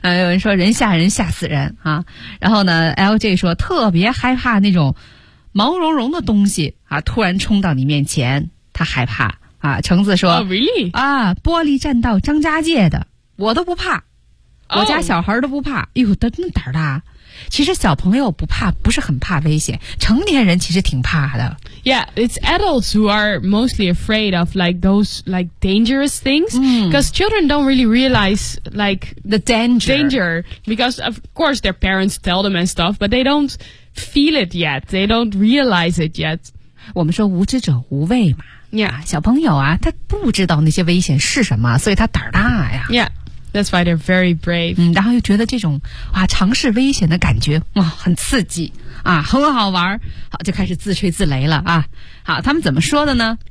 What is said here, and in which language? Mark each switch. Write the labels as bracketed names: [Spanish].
[Chinese] 有人说人吓人吓死人啊，然后呢 ，LJ 说特别害怕那种毛茸茸的东西啊，突然冲到你面前，他害怕啊。橙子说、 [English] oh, ，Really [Chinese] 啊，玻璃栈道张家界的，我都不怕，我家小孩都不怕，哎、呦，他那么胆儿大。其实小朋友不怕，不是很怕危险，成年人其实挺怕的。 [English] Yeah, it's adults who are mostly afraid of like those like dangerous things because、children don't really realize like the danger. Danger because of course their parents tell them and stuff, but they don't feel it yet. They don't realize it yet. [Chinese] 我们说无知者无畏嘛。 [English] Yeah, [Chinese] 小朋友啊，他不知道那些危险是什么，所以他胆大呀。 [English] Yeah. That's why they're very brave. [Chinese] 嗯，然后又觉得这种啊尝试危险的感觉哇很刺激啊，很好玩，好就开始自吹自擂了啊。好，他们怎么说的呢